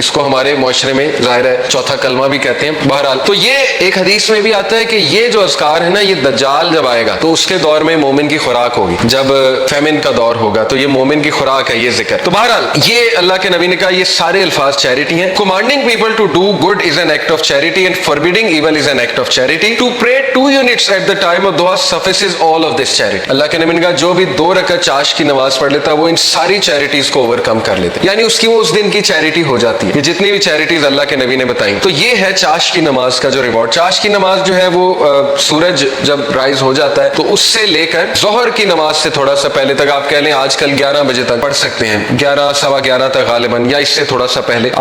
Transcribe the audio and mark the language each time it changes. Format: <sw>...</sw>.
<ur>اس کو ہمارے معاشرے میں ظاہر ہے چوتھا کلمہ بھی کہتے ہیں. بہرحال تو یہ ایک حدیث میں بھی آتا ہے کہ یہ جو اذکار ہے نا, یہ دجال جب آئے گا تو اس کے دور میں مومن کی خوراک ہوگی. جب فیمن کا دور ہوگا تو یہ مومن کی خوراک ہے یہ ذکر. تو بہرحال یہ اللہ کے نبی نے کہا یہ سارے الفاظ چیریٹی ہیں.</ur> <en>commanding people to do good is an act of charity and forbidding evil is an act of charity. to pray 2 units at the time of dua suffices all of this charity.</en> <ur>اللہ کے نبی نے کہا جو بھی 2 رکعت چاش کی نماز پڑھ لیتا وہ ان ساری چیریٹیز کو اوور کم کر لیتا, یعنی اس کی وہ اس دن کی چیریٹی ہو جاتی ہے. یہ جتنی بھی چیریٹیز اللہ کے نبی نے بتائیں تو یہ ہے چاش کی نماز کا جو ریوارڈ. چاش کی نماز جو ہے وہ سورج جب رائز ہو جاتا ہے تو اس سے لے کر ظہر کی نماز سے تھوڑا سا پہلے تک, آپ کہہ لیں آج کل 11 بجے تک پڑھ سکتے ہیں, 11 سوا 11 تک غالباً, یا اس سے تھوڑا سا پہلے.</ur>